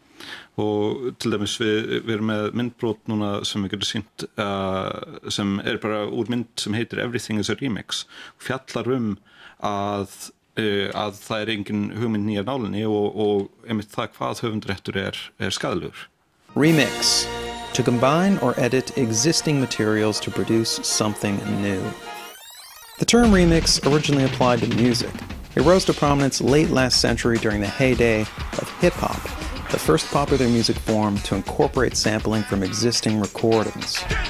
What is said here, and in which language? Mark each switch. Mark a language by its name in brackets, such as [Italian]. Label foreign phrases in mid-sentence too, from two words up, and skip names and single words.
[Icelandic] Og til dæmis við erum með myndbrot núna sem við getum sýnt sem bara úr mynd sem heitir Everything is a Remix og fjallar að það engin hugmynd nýja nálinni og einmitt það hvað höfundaréttur skaðlegur. [English] Remix, to combine or edit existing materials to produce something new. The term remix originally applied to music. It rose to prominence late last century during the heyday of hip-hop, the first popular music form to incorporate sampling from existing recordings.